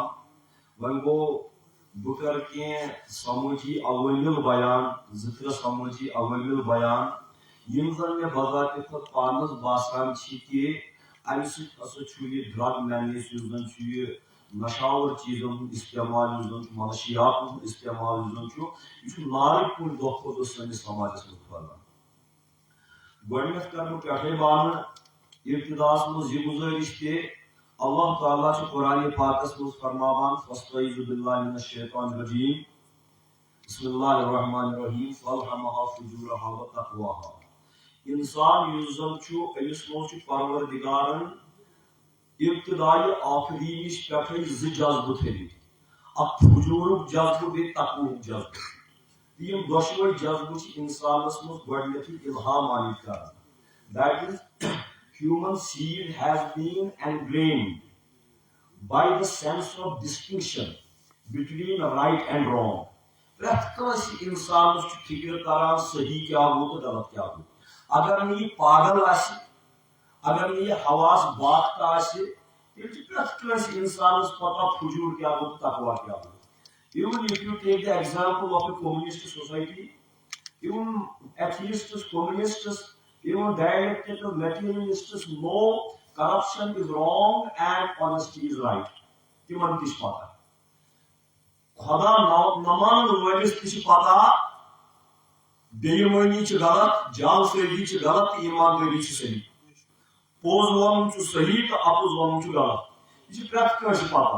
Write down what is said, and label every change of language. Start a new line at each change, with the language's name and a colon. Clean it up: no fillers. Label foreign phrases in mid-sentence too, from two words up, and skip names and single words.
Kashmiri: وۄنۍ گوٚو بہٕ کرٕ کینٛہہ سمٲجی عوامل بیان، زٕ ترٛےٚ سمٲجی عوامل بیان، یِم زن مےٚ بذاتِ خۄد پانس باسان چھِ کہِ امہِ سۭتۍ ہسا چھُ یہِ
English: drug menace
Kashmiri: یُس زن چھُ، یہِ نشاور چیٖزن ہُنٛد استعمال یُس زن چھُ، منشیاتن ہُنٛد استعمال یُس زن چھُ، یہِ چھُ نارٕ پٲٹھۍ دۄہ کھۄتہٕ دۄہ سٲنِس سماجس منٛز پھٔہلان۔ گۄڈنٮ۪تھ کرٕ بہٕ پٮ۪ٹھے بانہٕ ابتداہس منٛز یہِ گُزٲرِش تہِ، اللہ تعالیٰ چھُ قرآنِ پاکس منٛز فرماوان
Arabic: فاستعیذ باللہ من الشیطان الرجیم بسم اللہ الرحمن الرحیم فالہمہا فجورہا وتقواہا۔
Kashmiri: انسان یُس زن چھُ، أمِس منٛز چھُ پروردگارن ابتدائی آفرینش پٮ۪ٹھے زٕ جذبہٕ تھٲومٕتۍ، اکھ فجوٗرُک جذبہٕ بیٚیہِ تقوہُک جذبہٕ۔ تہٕ یِم دۄشوے جذبہٕ چھِ انسانس منٛز گۄڈنٮ۪تھٕے اِلہام آمٕتۍ کران۔
English: That is, human seed has been ingrained by the sense of distinction between right and wrong.
Kashmiri: پرٛٮ۪تھ کٲنٛسہِ انسانس چھُ فِکر کران صحیح کیٛاہ گوٚو تہٕ غلط کیٛاہ گوٚو۔ اگر نہٕ یہِ پاگل آسہِ، اگر نہٕ یہِ حواس باختہ آسہِ، تیٚلہِ چھِ پرٛٮ۪تھ کٲنٛسہِ انسانس پتہ فجوٗر کیٛاہ گوٚو تہٕ تقوا کیٛاہ گوٚو۔
English: Even if you take the example of a communist society, even atheists, communists, even dialectical materialists know corruption is wrong and honesty is right.
Kashmiri: تِمن تہِ چھِ پتہ۔ خۄدا نمانن وٲلِس تہِ چھِ پتہ بے ایٖمٲنی چھِ غلط، جالسٲزی چھِ غلط تہٕ ایٖماندٲری چھِ صحیح۔ پوٚز وَنُن چھُ صحیح تہٕ اَپُز وَنُن چھُ غلط، یہِ چھِ پرٛٮ۪تھ کٲنٛسہِ پتہ۔